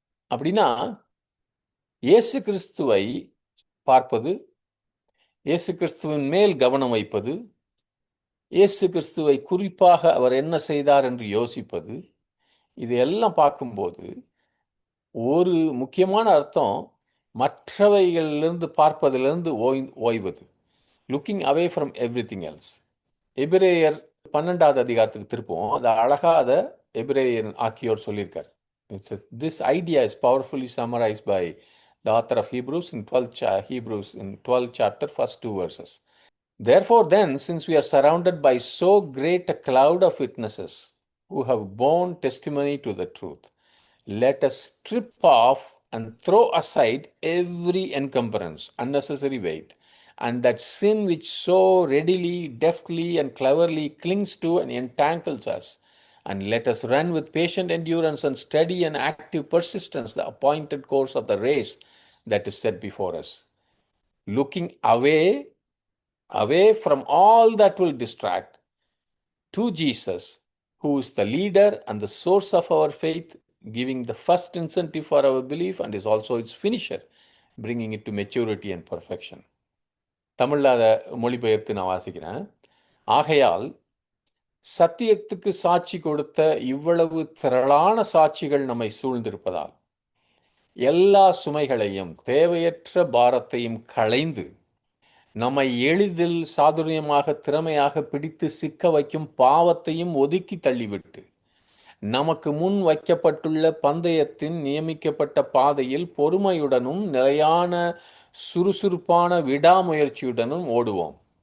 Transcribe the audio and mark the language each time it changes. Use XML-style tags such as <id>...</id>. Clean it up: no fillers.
<ta>அப்படின்னா இயேசு கிறிஸ்துவை பார்ப்பது, இயேசு கிறிஸ்துவின் மேல் கவனம் வைப்பது, இயேசு கிறிஸ்துவை குறிப்பாக அவர் என்ன செய்தார் என்று யோசிப்பது, இது எல்லாம் பார்க்கும்போது ஒரு முக்கியமான அர்த்தம் மற்றவைகளிலிருந்து பார்ப்பதிலிருந்து ஓய்வது.</ta> <en>Looking away from everything else.</en> <ta>எபிரேயர் 12வது அதிகாரத்துக்கு திருப்போம். அது அழகாக அதை எபிரேயர் ஆக்கியோர் சொல்லியிருக்கார்.</ta> <en>This idea is powerfully summarised by the author of Hebrews in 12th chapter, first 2 verses. Therefore then, since we are surrounded by so great a cloud of witnesses who have borne testimony to the truth, let us strip off and throw aside every encumbrance, unnecessary weight, and that sin which so readily, deftly, and cleverly clings to and entangles us, and let us run with patient endurance and steady and active persistence the appointed course of the race that is set before us, looking away from all that will distract, to Jesus, who is the leader and the source of our faith, giving the first incentive for our belief and is also its finisher, bringing it to maturity and perfection.</en> <ta>தமிழில் அதை மொழிபெயர்த்து நான் வாசிக்கிறேன். ஆகையால் சத்தியத்துக்கு சாட்சி கொடுத்த இவ்வளவு திரளான சாட்சிகள் நம்மை சூழ்ந்திருப்பதால் எல்லா சுமைகளையும் தேவையற்ற பாரத்தையும் களைந்து நம்மை எளிதில் சாதுரியமாக திறமையாக பிடித்து சிக்க வைக்கும் பாவத்தையும் ஒதுக்கி தள்ளிவிட்டு நமக்கு முன் வைக்கப்பட்டுள்ள பந்தயத்தின் நியமிக்கப்பட்ட பாதையில் பொறுமையுடனும் நிலையான சுறுசுறுப்பான விடாமுயற்சியுடனும் ஓடுவோம்.</ta>